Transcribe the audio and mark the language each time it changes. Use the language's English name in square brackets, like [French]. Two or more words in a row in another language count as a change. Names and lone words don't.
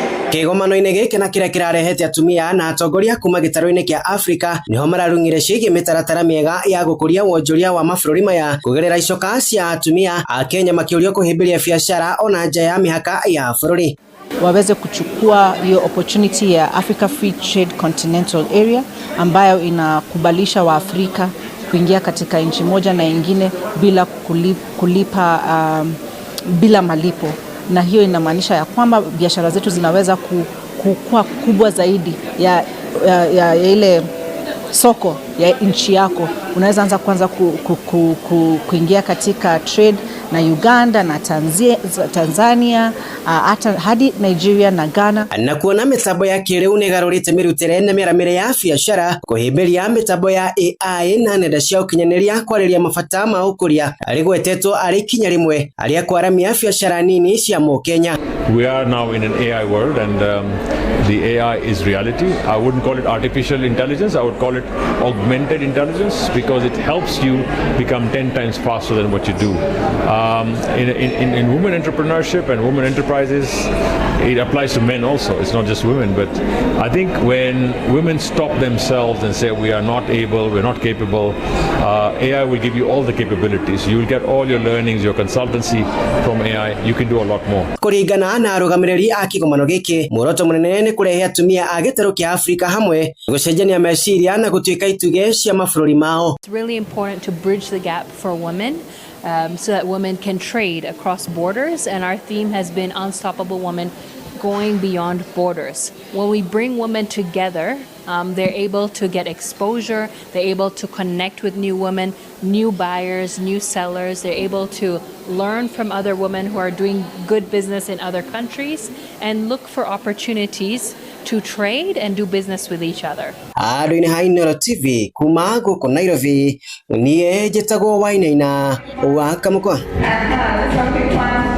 [Kikuyu] Kĩgomano-inĩ gĩkĩ na kĩrĩa kĩrarehete atumia na atongoria kuma gĩtarũ-inĩ kĩa Afrika niho mararungire ciĩgiĩ mĩtaratara mĩega ya gũkũria wonjoria wa mabũrũri maya kũgerera icoka cia atumia a Kenya makĩũrio kũhĩmbĩria biashara ona nja ya mĩhaka ya bũrũri. [Swahili] Waweze kuchukua hiyo opportunity ya Africa Free Trade Continental Area ambayo inakubalisha wa Afrika kuingia katika nchi moja na ingine bila kulipa bila malipo, na hiyo inamaanisha ya kwamba biashara zetu zinaweza kukua kubwa zaidi ya ile soko ya nchi yako. Unaweza anza kwanza kuingia katika trade na Uganda na Tanzania hata hadi Nigeria na Ghana. [Kikuyu] Na kuona mĩtambo ya kĩrĩu nĩ garũrĩte mĩrutĩre na mĩramĩre ya biashara kũhĩmbĩria mĩtambo ya AI na nenda cia ũkinyanĩria kwarĩria mabata ma ũkũria arĩ gwetetwo arĩ ikinya rĩmwe arĩa kwaramia biashara nini cia Kenya. [English] We are now in an AI world, and the AI is reality. I wouldn't call it artificial intelligence, I would call it augmented intelligence, because it helps you become 10 times faster than what you do. In women entrepreneurship and women enterprises, it applies to men also. It's not just women, but I think when women stop themselves and say we are not able, we're not capable, AI will give you all the capabilities. You will get all your learnings, your consultancy from AI. You can do a lot more. [Kikuyu] Kũringana na arũgamĩrĩri a kĩgomano gĩkĩ, muoroto mũnene nĩ kũrehe atumia a gĩtarũ kĩa Afrika hamwe gũcenjania meciria na gũtuĩka itugĩ cia mabũrũri mao. [English] It's really important to bridge the gap for women. So that women can trade across borders, and our theme has been Unstoppable Women Going Beyond Borders. When we bring women together, they're able to get exposure, they're able to connect with new women, new buyers, new sellers, they're able to learn from other women who are doing good business in other countries and look for opportunities to trade and do business with each other. [Kikuyu] Aduine Irathĩro TV kuma gũkũ Nairobi, niĩ njĩtagwo Wainaina wa Kamũkwa.